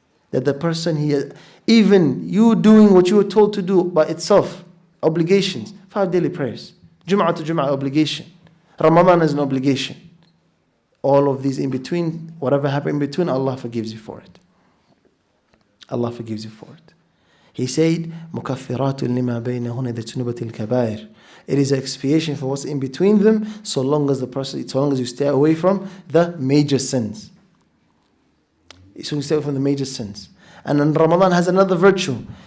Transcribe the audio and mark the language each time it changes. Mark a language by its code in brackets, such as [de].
[en] That the person, even you doing what you were told to do by itself, obligations, 5 daily prayers, Jum'ah to Jum'ah obligation, Ramadan is an obligation. All of these in between, whatever happened in between, Allah forgives you for it. Allah forgives you for it. He said, [ar] مُكَفِّرَاتٌ لِمَا بَيْنَهُنَّ إِذَا اجْتُنِبَتِ الْكَبَائِرِ. [en] It is an expiation for what's in between them, so long as you stay away from the major sins. So you stay away from the major sins. And then Ramadan has another virtue.